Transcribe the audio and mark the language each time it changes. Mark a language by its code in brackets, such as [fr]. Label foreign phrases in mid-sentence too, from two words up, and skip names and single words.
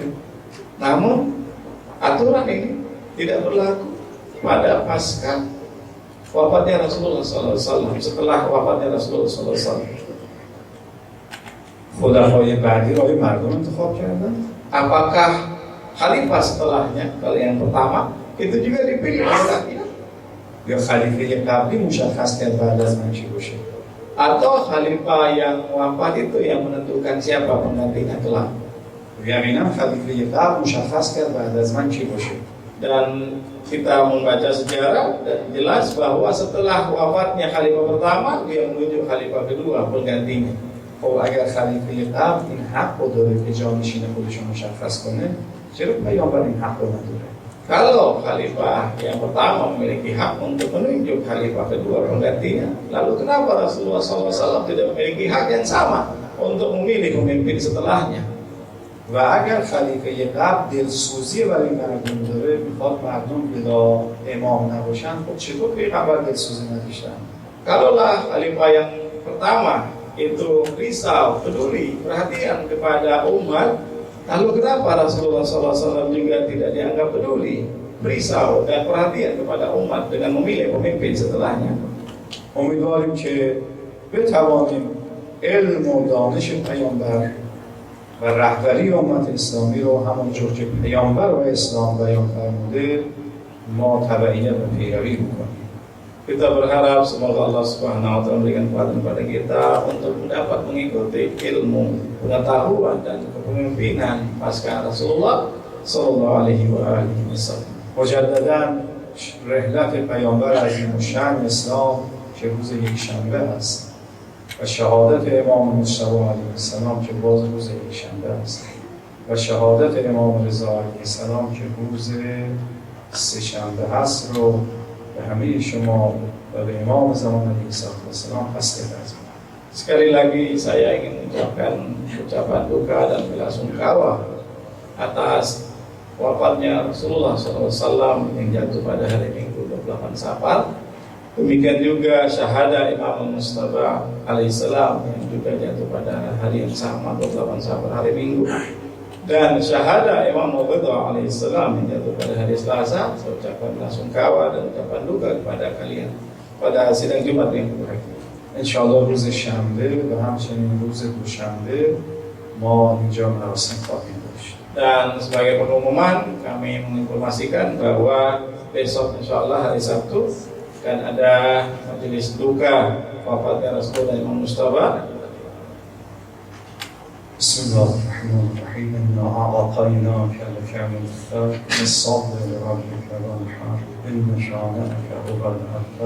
[id] namun aturan ini tidak berlaku pada pasca wafatnya Rasulullah SAW, setelah wafatnya Rasulullah SAW. [fa] خلفای بعدی را مردم انتخاب کردند؟ [id] Apakah khalifah setelahnya, kalau yang pertama itu juga dipilih oleh rakyat? [fa] یا خلیفه قبلی مشخص کرد بعد از من چی باشه؟ [id] Atau khalifah yang wafat itu yang menentukan siapa penggantinya kelak? [fa] یقینا خلیفه قبل مشخص کرد بعد از من چی باشه. [id] Dan kita membaca sejarah dan jelas bahwa setelah wafatnya khalifah pertama dia menunjuk khalifah kedua penggantinya. [fa] خب اگر خلیفه قبل این حق رو داره که جانشین خودش رو مشخص کنه چرا پیامبر این حق رو نداره؟ [id] Kalau khalifah yang pertama memiliki hak untuk menunjuk khalifah kedua penggantinya, lalu kenapa Rasulullah SAW tidak memiliki hak yang sama untuk memilih pemimpin setelahnya? [fa] و اگر خلیفه قبل دلسوزی برای مردم داره میخواد مردم بلا امام نباشن خب چطور پیغمبر دلسوزی نداشتن؟ [id] Kalaulah khalifah yang pertama itu risau, peduli, perhatian kepada umat, lalu kenapa Rasulullah SAW juga tidak dianggap peduli, risau dan perhatian kepada umat dengan memilih pemimpin setelahnya? [fa] امیدواریم که بتوانیم علم و دانش پیامبر و رهبری امت اسلامی رو همونجور که پیامبر و اسلام بیان فرموده ما تبعیت و پیروی بکنیم. [id] Kita berharap semoga Allah [ar] Subhanahu wa taala [id] memberikan kekuatan kepada kita untuk dapat mengikuti ilmu, pengetahuan dan kepemimpinan pasca Rasulullah [ar] sallallahu alaihi wasallam. [fa] مجددا رحلت پیامبر عظیم الشأن اسلام که روز یکشنبه است و شهادت امام مجتبی [ar] علیه السلام [fa] که باز روز یکشنبه است و شهادت امام رضا [ar] علیه السلام [fa] که روز سه‌شنبه هست رو به همه شما و به امام زمان [ar] علیه السلام [fa] پس کرده. [id] Sekali lagi saya ingin mengucapkan ucapan duka dan belasungkawa atas wafatnya Rasulullah SAW yang jatuh pada hari Minggu 28 Safar. Demikian juga syahada Imam Mustafa alaihissalam yang juga jatuh pada hari yang sama 28 Safar hari Minggu, dan syahada Imam Ridha alaihissalam yang jatuh pada hari Selasa. Saya ucapkan belasungkawa dan ucapan duka kepada kalian pada sidang Jumat yang berakhir. [fa] انشاءالله روز شنبه و همچنین روز دوشنبه ما اینجا مراسم خواهیم داشت. [id] Dan sebagai pengumuman, kami menginformasikan bahwa besok insyaallah hari Sabtu akan ada majelis duka wafatnya Rasulullah Imam Mustafa. [ar] Bismillahirrahmanirrahim. إنا أعطيناك الكوثر فصل لربك وانحر إن شانئك هو الأبتر.